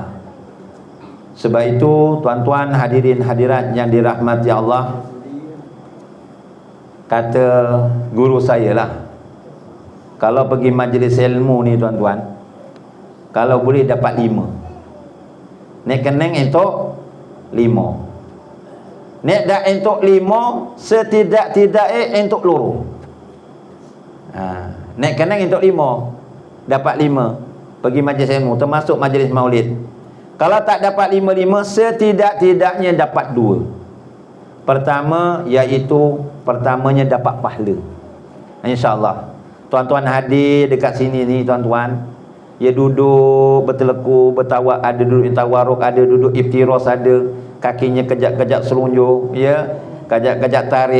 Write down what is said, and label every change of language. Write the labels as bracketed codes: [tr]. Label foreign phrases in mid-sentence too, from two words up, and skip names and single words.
[ms] Sebab itu tuan-tuan hadirin hadirat yang dirahmati Allah, kata guru saya lah, kalau pergi majlis ilmu ni tuan-tuan, kalau boleh dapat 5, [jv] nek keneng entuk 5, nek dak entuk 5, setidak-tidaknya entuk loro. Nek keneng entuk 5, [ms] dapat 5 pergi majlis ilmu, termasuk majlis maulid. Kalau tak dapat 5-5, setidak-tidaknya dapat 2. Pertama, iaitu pertamanya dapat pahala, InsyaAllah. Tuan-tuan hadir dekat sini ni tuan-tuan, dia duduk berteleku, bertawak, ada duduk tawaruk, ada duduk iftiros, ada kakinya kejap-kejap selunjuk, ya, kejap-kejap tarik.